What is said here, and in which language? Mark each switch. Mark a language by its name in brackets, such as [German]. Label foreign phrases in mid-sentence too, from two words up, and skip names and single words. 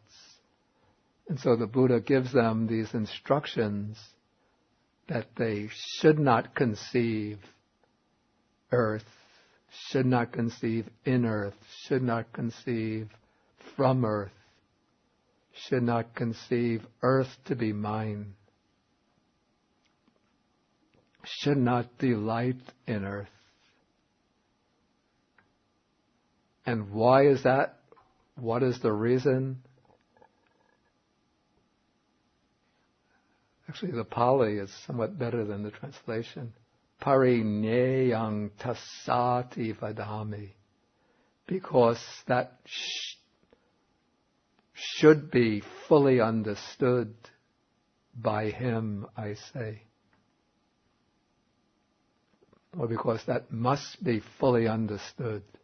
[English] And so the Buddha gives them these instructions that they should not conceive earth, should not conceive in earth, should not conceive from earth, should not conceive earth to be mine, should not delight in earth. And why is that? What is the reason? Actually, the Pali is somewhat better than the translation. [Pali] Parinyayang tassati vadami. [English] Because that should be fully understood by him, I say. Or because that must be fully understood.